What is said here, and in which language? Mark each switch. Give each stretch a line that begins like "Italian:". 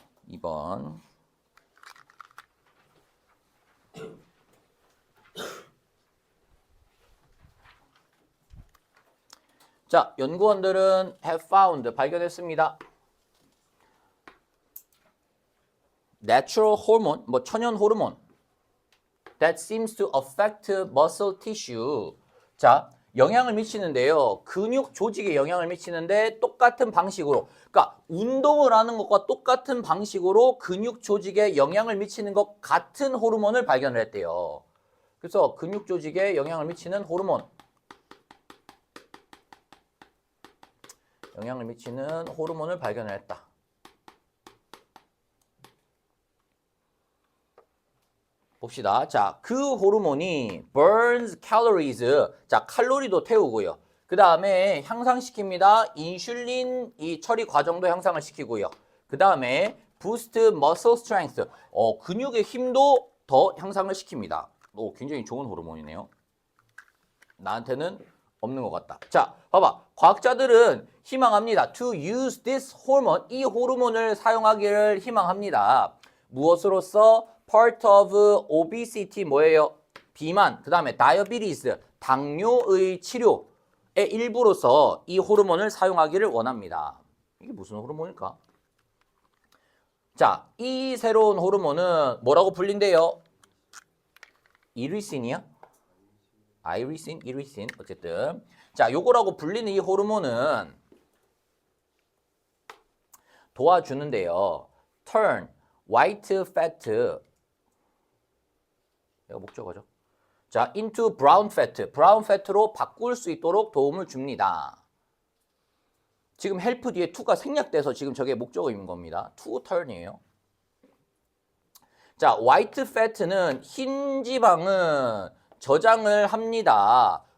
Korean: 2번. 자, 연구원들은
English: have found,
Korean: 발견했습니다.
English: Natural hormone,
Korean: 뭐 천연 호르몬
English: that seems to affect muscle tissue.
Korean: 자, 영향을 미치는데요. 근육 조직에 영향을 미치는데 똑같은 방식으로, 그러니까 운동을 하는 것과 똑같은 방식으로 근육 조직에 영향을 미치는 것 같은 호르몬을 발견을 했대요. 그래서 근육 조직에 영향을 미치는 호르몬. 영향을 미치는 호르몬을 발견을 했다. 봅시다. 자, 그 호르몬이
English: burns calories.
Korean: 자, 칼로리도 태우고요. 그 다음에 향상시킵니다. 인슐린 이 처리 과정도 향상을 시키고요.
English: 그 다음에 boost muscle strength.
Korean: 근육의 힘도 더 향상을 시킵니다. 굉장히 좋은 호르몬이네요. 나한테는 없는 것 같다. 자, 봐봐. 과학자들은 희망합니다.
English: To use this hormone.
Korean: 이 호르몬을 사용하기를 희망합니다. 무엇으로서?
English: Part of obesity
Korean: 뭐예요? 비만. 그 다음에 diabetes. 당뇨의 치료의 일부로서 이 호르몬을 사용하기를 원합니다. 이게 무슨 호르몬일까? 자, 이 새로운 호르몬은 뭐라고 불린대요? 이리신이야? 아이리신, 이리신, 어쨌든 자, 요거라고 불리는 이 호르몬은 도와주는데요.
English: Turn white fat,
Korean: 이거 목적어죠. 자,
English: into brown fat,
Korean: brown fat로 바꿀 수 있도록 도움을 줍니다. 지금 help 뒤에 to가 생략돼서 지금 저게 목적어인 겁니다. to turn이에요. 자, white fat는 흰 지방은 저장을 합니다.